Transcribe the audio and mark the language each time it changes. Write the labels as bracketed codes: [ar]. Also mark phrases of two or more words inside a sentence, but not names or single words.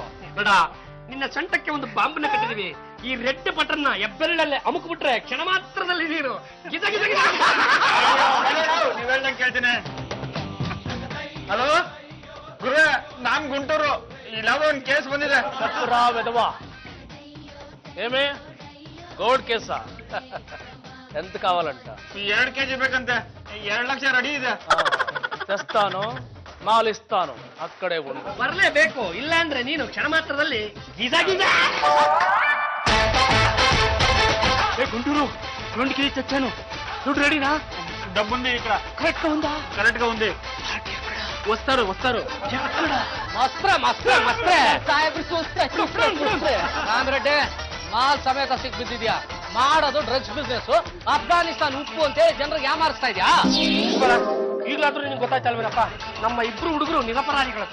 [kn] ನೋಡ, ನಿನ್ನ ಸೊಂಟಕ್ಕೆ ಒಂದು ಬಾಂಬನ್ನ ಕಟ್ಟಿದೀವಿ. ಈ ರೆಡ್ ಬಟನ್ನ ಹೆಬ್ಬೆರಳಲ್ಲೇ ಅಮುಕ್ಬಿಟ್ರೆ ಕ್ಷಣ ಮಾತ್ರದಲ್ಲಿ ನೀನು ಗಿಜ ಗಿಜ ಗಿಜ. ನೀವ್ ಹೇಳ್ದಂಗೆ ಕೇಳ್ತೀನಿ. ಹಲೋ ಗುರು, ನಾನ್ ಗುಂಟೂರು. ಇಲ್ಲಾವ ಒಂದ್ ಕೇಸ್ ಬಂದಿದೆ. [te] వెదవా ఏమే గోల్డ్ కేసా? ఎంత కావాలంట? [kn] 2 kg ಬೇಕಂತೆ. 2 ಲಕ್ಷ ರೆಡಿ ಇದೆ. [te] తెస్తాను, మాల్ ఇస్తాను, అక్కడే ఉంటు. [kn] ಬರಲೇಬೇಕು, ಇಲ್ಲ ಅಂದ್ರೆ ನೀನು ಕ್ಷಣ ಮಾತ್ರದಲ್ಲಿ ಗಿಜ ಗಿಜ. [te] గుంటూరు 2 kg తెచ్చాను. దుడ్డు రెడీనా? డబ్బు ఉంది ఇక్కడ. కరెక్ట్ గా ఉందా? కరెక్ట్ గా ఉంది. వస్తారు [kn] ರಾಮರೆಡ್ಡಿ, ಮಾಲ್ ಸಮೇತ ಸಿಕ್ ಬಿದ್ದಿದ್ಯಾ. ಮಾಡೋದು ಡ್ರಗ್ಸ್ ಬಿಸ್ನೆಸ್. ಅಫ್ಘಾನಿಸ್ತಾನ್ ಉಪ್ಪು ಅಂತ ಜನರಿಗೆ ಯಾಮಾರಿಸ್ತಾ ಇದ್ಯಾ? ಈಗಲಾದ್ರೂ ನಿನ್ಗೆ ಗೊತ್ತಾಯ್ತಲ್ವೇನಪ್ಪ, ನಮ್ಮ ಇಬ್ರು ಹುಡುಗರು ನಿರಪರಾಧಿಗಳತ್ತ.